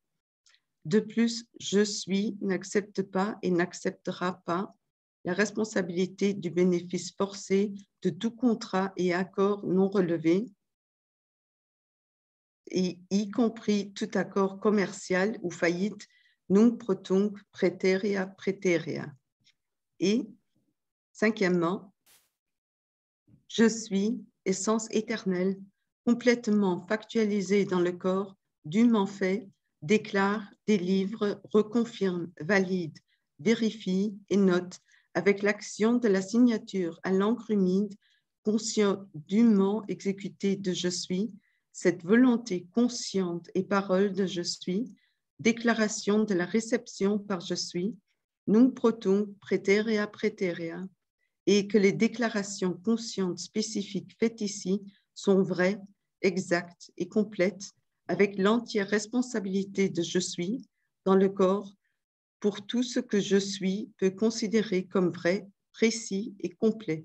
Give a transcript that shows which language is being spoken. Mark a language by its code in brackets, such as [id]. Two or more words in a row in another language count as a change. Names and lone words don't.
[fr] De plus, je suis n'accepte pas et n'acceptera pas la responsabilité du bénéfice forcé de tout contrat et accord non relevé, y compris tout accord commercial ou faillite, [la] nunc pro tunc praeterea praeterea. [fr] Et cinquièmement, je suis essence éternelle, complètement factualisée dans le corps, dûment fait, déclare, délivre, reconfirme, valide, vérifie et note avec l'action de la signature à l'encre humide, conscient dûment exécutée de je suis, cette volonté consciente et parole de je suis, déclaration de la réception par je suis, [la] nunc protunc praeterea praeterea, [fr] et que les déclarations conscientes spécifiques faites ici sont vraies, exactes et complètes, avec l'entière responsabilité de je suis dans le corps pour tout ce que je suis peut considérer comme vrai, précis et complet.